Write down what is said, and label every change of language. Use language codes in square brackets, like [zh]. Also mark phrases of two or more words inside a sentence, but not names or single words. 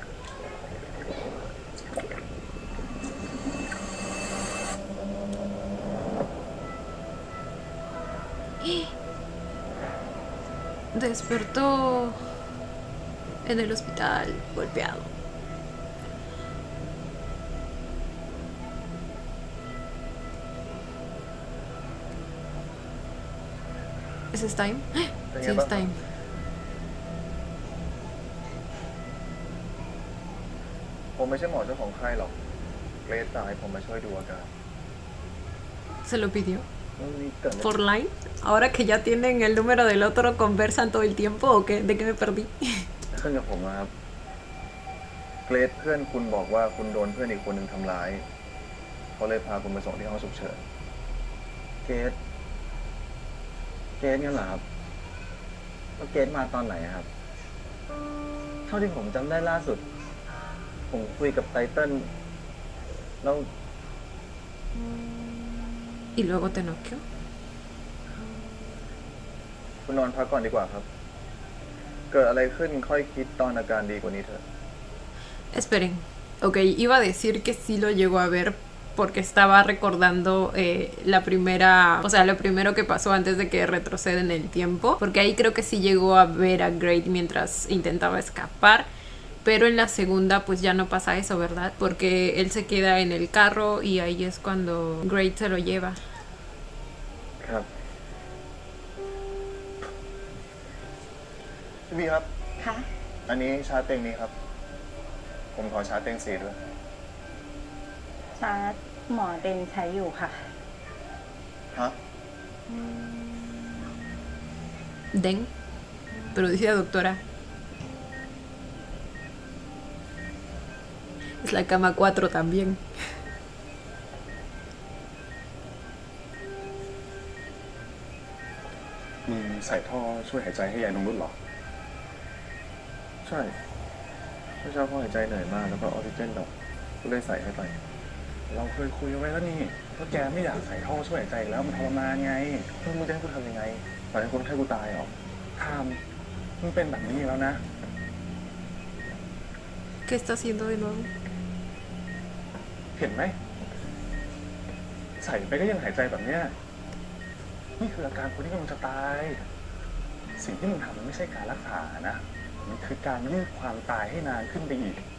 [es] Despertó en el hospital golpeado. ¿Es Time? Sí, es Time. [th] ผมไม่ใช่หมอเจ้าของไข้หรอกเกรซตายผมมาช่วยดูอาการ [es] ¿Se lo pidió? [th] นี่เกิดอะไร [es] ¿Por line? Ahora que ya tienen el número del otro, ¿conversan todo el tiempo o qué? ¿De qué me perdí? [th] ขึ้นกับผมนะครับเกรซเพื่อนคุณบอกว่าคุณโดนเพื่อนอีกคนหนึ่งทำร้ายเขาเลยพาคุณไปส่งที่ห้องฉุกเฉินเกรซงั้นเหรอครับแล้วเกรซมาตอนไหนครับเท่าที่ผมจำได้ล่าสุดผมคุยกับไตเติ้ลแล้ว [es] ¿Y luego te noqueó? [th] คุณนอนพักก่อนดีกว่าครับเกิดอะไรขึ้นค่อยคิดตอนอาการดีกว่านี้เถอะ [es] Esperen. Ok, iba a decir que sí lo llegó a ver porque estaba recordando la primera, o sea, lo primero que pasó antes de que retroceda en el tiempo, porque ahí creo que sí llegó a ver a Great mientras intentaba escapar, pero en la segunda pues ya no pasa eso, ¿verdad? Porque él se queda en el carro y ahí es cuando Great se lo lleva. [th] ครับพี่บีครับ ค่ะ อันนี้ชาร์จเต็งนี้ครับผมขอชาร์จเต็ง4ด้วย ชาร์จหมอเต็งใช้อยู่ค่ะ ฮะ [es] Den, pero dice la doctora. Es la cama 4 también. [th] มึงใส่ท่อช่วยหายใจให้ยายนงนุชเหรอ ใช่เมื่อเช้าพ่อหายใจเหนื่อยมากแล้วก็ออกซิเจนดรอปก็เลยใส่ให้ไป เราเคยคุยไว้แล้วนี่ว่าแกไม่อยากใส่ท่อช่วยหายใจอีกแล้วมันทรมานไงแล้วมึงจะให้กูทำยังไงปล่อยให้คนไข้กูตายเหรอทามมึงเป็นแบบนี้แล้วนะ [es] ¿Qué está haciendo de nuevo? [th] เห็นไหม ใส่ไปก็ยังหายใจแบบเนี้ยนี่คืออาการคนที่กำลังจะตาย สิ่งที่มึงทำมันไม่ใช่การรักษานะ มันคือการยืดความตายให้นานขึ้นไปอีก